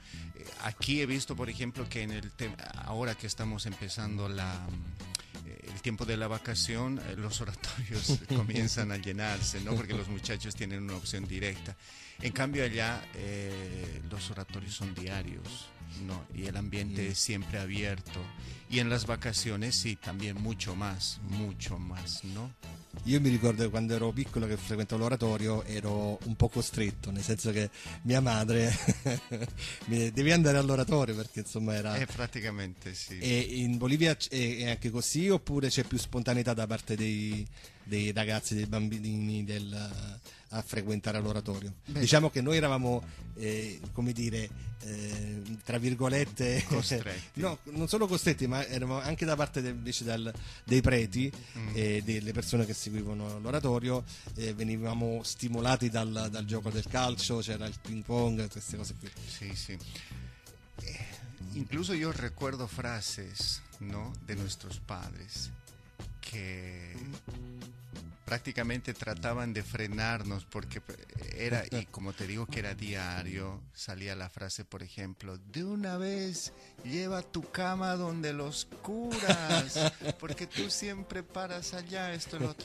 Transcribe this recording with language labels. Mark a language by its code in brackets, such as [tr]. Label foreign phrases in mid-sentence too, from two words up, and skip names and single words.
[es] Aquí he visto, por ejemplo, que ahora que estamos empezando el tiempo de la vacación, los oratorios comienzan a llenarse, ¿no? Porque los muchachos tienen una opción directa. En cambio allá los oratorios son diarios, ¿no? Y el ambiente es siempre abierto. Y en las vacaciones sí, también mucho más, ¿no? [it] Io mi ricordo che quando ero piccolo che frequentavo l'oratorio ero un po' costretto, nel senso che mia madre devi andare all'oratorio perché insomma era... praticamente sì. E in Bolivia è anche così oppure c'è più spontaneità da parte dei ragazzi, dei bambini a frequentare l'oratorio? Beh, diciamo che noi eravamo, come dire, tra virgolette costretti. no, non solo costretti, ma eravamo anche da parte invece dei preti e delle persone che seguivano l'oratorio, venivamo stimolati dal gioco del calcio, c'era il ping pong, queste cose qui. [es] Sí, sí. Incluso yo recuerdo frases, ¿no? De nuestros padres que prácticamente trataban de frenarnos porque era, y como te digo que era diario, salía la frase, por ejemplo, de una vez lleva tu cama donde los curas, porque tú siempre paras allá, esto y lo otro.